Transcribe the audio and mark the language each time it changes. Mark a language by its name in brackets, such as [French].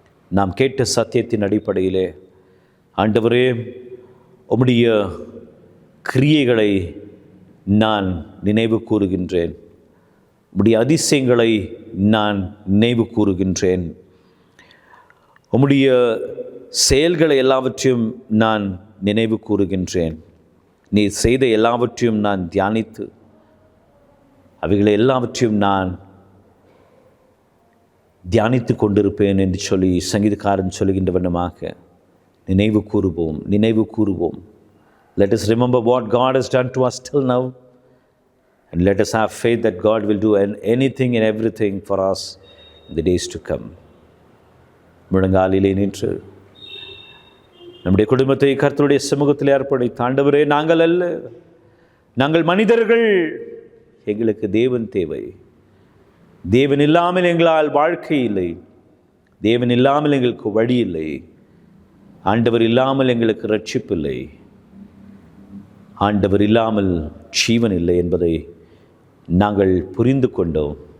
[Tamil] நாம் கேட்ட சத்தியத்தின் அடிப்படையிலே, ஆண்டவரே, உம்முடைய கிரியைகளை நான் நினைவு கூறுகின்றேன், உம்முடைய அதிசயங்களை நான் நினைவு கூறுகின்றேன், உம்முடைய செயல்களை எல்லாவற்றையும் நான் நினைவு கூறுகின்றேன். நீ செய்த எல்லாவற்றையும் நான் தியானித்து அவைகளை எல்லாவற்றையும் நான் தியானித்து கொண்டிருப்பேன் என்று சொல்லி சங்கீதக்காரன் சொல்கின்ற வண்ணமாக நினைவு கூறுவோம், நினைவு கூறுவோம். [English] Let us remember what God has done to us till now, and let us have faith that God will do anything and everything for us in the days to come. [Tamil] முழங்காலிலே நின்று நம்முடைய குடும்பத்தை கர்த்தருடைய சமூகத்தில் அர்ப்பணித்து, ஆண்டவரே, நாங்கள் அல்ல, நாங்கள் மனிதர்கள், எங்களுக்கு தேவன் தேவை. தேவன் இல்லாமல் எங்களால் வாழ்க்கை இல்லை, தேவன் இல்லாமல் எங்களுக்கு வழி இல்லை, ஆண்டவர் இல்லாமல் எங்களுக்கு ரட்சிப்பு இல்லை, ஆண்டவர் இல்லாமல் ஜீவன் இல்லை என்பதை நாங்கள் புரிந்து கொண்டோம்.